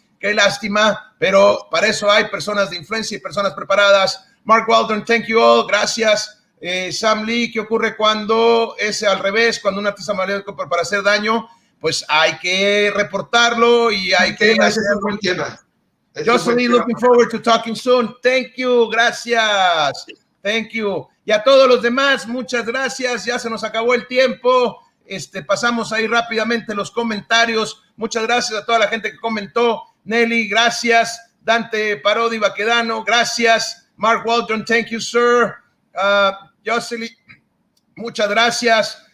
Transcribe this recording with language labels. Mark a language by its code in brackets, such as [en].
[es] Qué lástima, pero para eso hay personas de influencia y personas preparadas. Mark Waldron, [en] thank you all, [es] gracias. Sam Lee, ¿qué ocurre cuando es al revés? Cuando un artista maléfico para hacer daño, pues hay que reportarlo y hay que hacer un buen tema. [en] Jocelyn, looking forward to talking soon. Thank you, gracias. Thank you. [es] Y a todos los demás, muchas gracias. Ya se nos acabó el tiempo. Pasamos ahí rápidamente los comentarios. Muchas gracias a toda la gente que comentó. Nelly, gracias. Dante Parodi Baquedano, gracias. [en] Mark Waldron, thank you, sir. Jocelyn, [es] muchas gracias.